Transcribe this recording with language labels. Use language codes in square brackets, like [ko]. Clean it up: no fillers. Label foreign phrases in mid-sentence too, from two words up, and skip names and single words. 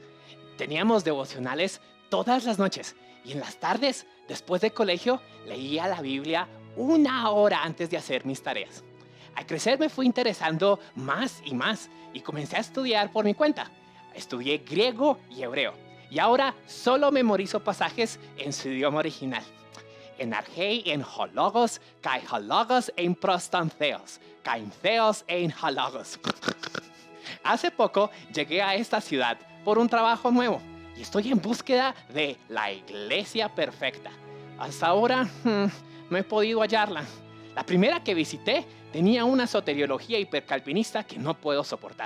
[es] Teníamos devocionales todas las noches y en las tardes, después de colegio, leía la Biblia 1 hora antes de hacer mis tareas. Al crecer me fui interesando más y comencé a estudiar por mi cuenta. Estudié griego y hebreo y ahora solo memorizo pasajes en su idioma original. [el] Ἐν ἀρχῇ, ἦν ὁ λόγος, καὶ ὁ λόγος, ἦν πρὸς τὸν θεόν, καὶ θεὸς, ἦν ὁ λόγος. [es] Hace poco llegué a esta ciudad por un trabajo nuevo y estoy en búsqueda de la iglesia perfecta. Hasta ahora no he podido hallarla. La primera que visité tenía una soteriología hipercalvinista que no puedo soportar.